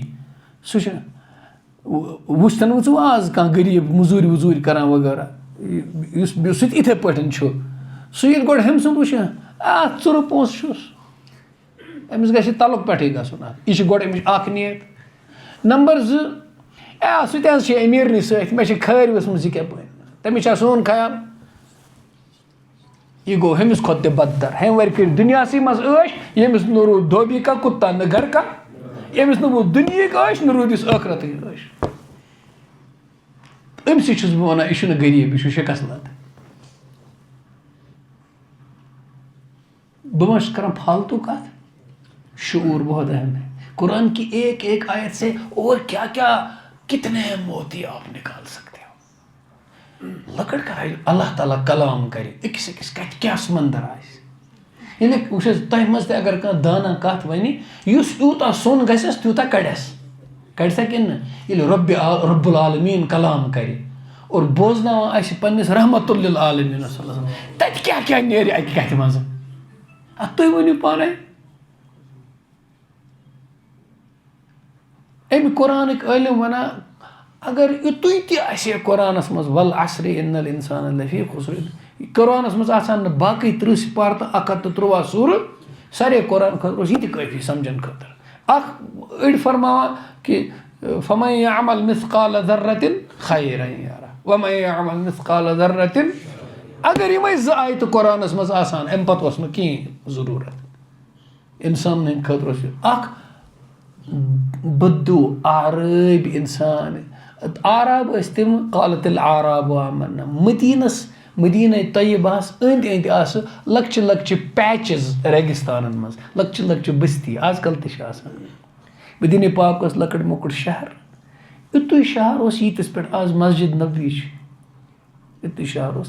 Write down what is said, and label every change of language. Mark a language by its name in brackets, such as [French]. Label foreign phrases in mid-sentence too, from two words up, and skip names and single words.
[Kashmiri] سُہ چھُ وٕچھتَن وٕ ژٕ آز کانٛہہ غریٖب مٔزوٗرۍ ؤزوٗرۍ کَران وغیرہ یُس سُہ تہِ یِتھَے پٲٹھۍ چھُ، سُہ ییٚلہِ گۄڈٕ ہُمہِ سُنٛد وٕچھِ ژُرٕ پونٛسہٕ چھُس، أمِس گژھِ تَلُک پٮ۪ٹھٕے گژھُن. یہِ چھِ گۄڈٕ أمِچ اَکھ نیت. نمبر 2، سُہ تہِ حظ چھِ أمیٖرنٕے سۭتۍ، مےٚ چھِ خٲرۍ ؤژھمٕژ یہِ کیٛاہ پٲنۍ. تٔمِس چھا سون خیال؟ یہِ گوٚو ہُمِس کھۄتہٕ تہِ بدتر. ہُمہِ وَرِ کٔرۍ دُنیاہسٕے منٛز عٲش، ییٚمِس نہٕ روٗد [Urdu] دھوبی کا کُتا [Kashmiri] نہٕ [Urdu] گھر کا. [Kashmiri] ییٚمِس نہٕ روٗد دُنیہِکۍ عٲش نہٕ روٗدِس ٲخرتٕکۍ عٲش. أمسٕے چھُس بہٕ وَنان یہِ چھُنہٕ غریٖب، یہِ چھُ شِکست لد. بہٕ ما چھُس کران فالتو کتھ. [Urdu] شعور بہت اہم ہے. قرآن کی ایک ایک آیت سے اور کیا کیا کتنے موتی آپ نکال سکتے ہو. [Kashmiri] لکڑ کا اللہ تعالیٰ کلام کرِ أکِس أکِس کتہِ کیٛاہ سمندر آسہِ. ییٚلہِ وٕچھ حظ تۄہہِ منٛز تہِ اگر کانٛہہ دانا کتھ وَنہِ، یُس یوٗتاہ سۄن گژھٮ۪س تیوٗتاہ کڑٮ۪س. کڑِ سا کِنہٕ نہٕ؟ ییٚلہِ رب العالمیٖن کلام کرِ اور بوزناوان آسہِ پننِس رحمتُ للعالمیٖنس [Arabic] صلی اللہ علیہ وسلم، [Kashmiri] تتہِ کیٛاہ کیٛاہ نیرِ اکہِ کتھِ منٛز؟ اتھ تُہۍ ؤنِو پانے. امہِ قرآنٕکۍ عٲلِم وَنان اگر یُتُے تہِ آسہِ ہے قرآنَس منٛز [Arabic] والعصر ان الانسان لفی خسر، [Kashmiri] قرآنَس منٛز آسان نہٕ باقٕے 30 سِپارٕ تہٕ 113 سوٗرٕ، سارے قرآن خٲطرٕ اوس یہِ تہِ کٲفی سمجھن خٲطرٕ. اکھ أڑۍ فرماوان کہِ [Arabic] فمن یعمل مثقال ذرة خیرا یرہ ومن یعمل مثقال ذرة. [Kashmiri] اگر یِمے 2 آیتہٕ قرآنَس منٛز آسان اَمہِ پتہٕ اوس نہٕ کِہیٖنۍ ضروٗرت. اِنسانن ہٕنٛدِ خٲطرٕ اوس یہِ اکھ بدو آرٲبۍ اِنسان. آراب ٲسۍ تِم [Arabic] قالت العراب آمنا. [Kashmiri] مدیٖنَے طیبہس أنٛدۍ أنٛدۍ آسہٕ لۄکچہِ لۄکچہِ پیچِز ریگِستانن منٛز، لۄکچہِ لۄکچہِ بستی. آز کل تہِ چھِ آسان. مدیٖنہ پاک اوس لۄکٕٹ مۄکُٹ شہر. یُتُے شہر اوس ییٖتِس پٮ۪ٹھ آز مسجد نبوی چھِ. یُتُے شہر اوس.